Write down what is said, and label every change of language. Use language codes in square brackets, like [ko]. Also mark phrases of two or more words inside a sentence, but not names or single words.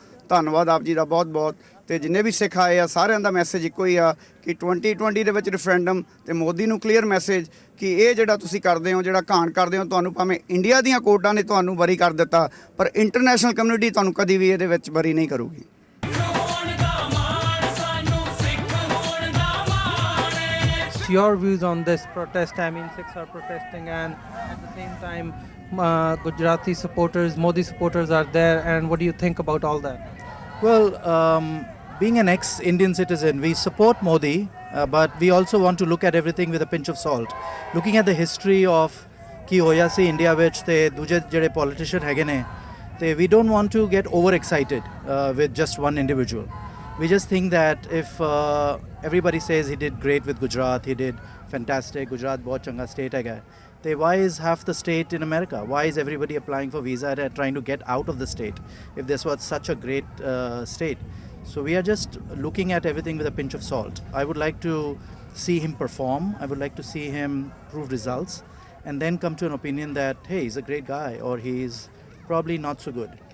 [pa] ਧੰਨਵਾਦ ਆਪ ਜੀ ਦਾ ਬਹੁਤ ਬਹੁਤ. ਤੇ ਜਿੰਨੇ ਵੀ ਸਿੱਖ ਆਏ ਆ ਸਾਰਿਆਂ ਦਾ ਮੈਸੇਜ ਇੱਕੋ ਹੀ ਆ ਕਿ 2020 ਦੇ ਵਿੱਚ ਰੈਫਰੈਂਡਮ ਤੇ ਮੋਦੀ ਨੂੰ [en] clear message [pa] ਕਿ ਇਹ ਜਿਹੜਾ ਤੁਸੀਂ ਕਰਦੇ ਹੋ, ਜਿਹੜਾ ਘਾਣ ਕਰਦੇ ਹੋ, ਤੁਹਾਨੂੰ ਭਾਵੇਂ ਇੰਡੀਆ ਦੀਆਂ ਕੋਰਟਾਂ ਨੇ ਤੁਹਾਨੂੰ ਬਰੀ ਕਰ ਦਿੱਤਾ ਪਰ [en] international community [pa] ਤੁਹਾਨੂੰ ਕਦੀ ਵੀ ਇਹਦੇ ਵਿੱਚ ਬਰੀ ਨਹੀਂ ਕਰੂਗੀ. [en] Your views on this protest? I mean, Sikhs are protesting, and at the same time, Gujarati supporters, Modi supporters are there. And what do you think about all that? Well, being an ex-Indian citizen, we support Modi, but we also want to look at everything with a pinch of salt. Looking at the history of [pa] ਕੀ ਹੋਇਆ ਸੀ India ਵਿੱਚ ਤੇ ਦੂਜੇ ਜਿਹੜੇ politician ਹੈਗੇ ਨੇ, [en] we don't want to get overexcited with just one individual. We just think that if everybody says he did great with Gujarat, he did fantastic, [pa] Gujarat bahut changa state hai, [en] why is half the state in America? Why is everybody applying for visa and trying to get out of the state if this was such a great state? So we are just looking at everything with a pinch of salt. I would like to see him perform. I would like to see him prove results and then come to an opinion that, hey, he's a great guy or he's probably not so good.